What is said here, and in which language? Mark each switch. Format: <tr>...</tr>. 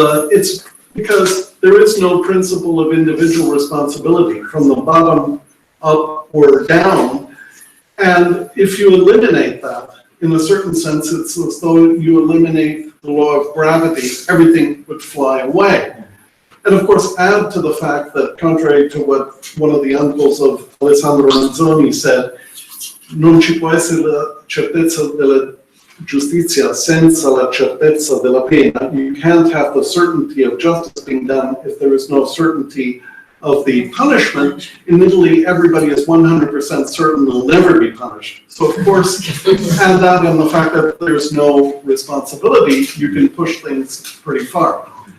<en>It's because there is no principle of individual responsibility from the bottom up or down. And if you eliminate that, in a certain sense, it's as though you eliminate the law of gravity, everything would fly away. And of course, add to the fact that, contrary to what one of the uncles of Alessandro Manzoni said,</en> <it>non ci può essere la certezza della giustizia senza la certezza della pena.</it> <en>You can't have the certainty of justice being done if there is no certainty of the punishment. In Italy, everybody is 100% certain they'll never be punished. So of course, add that and the fact that there's no responsibility, you can push things pretty far.</en>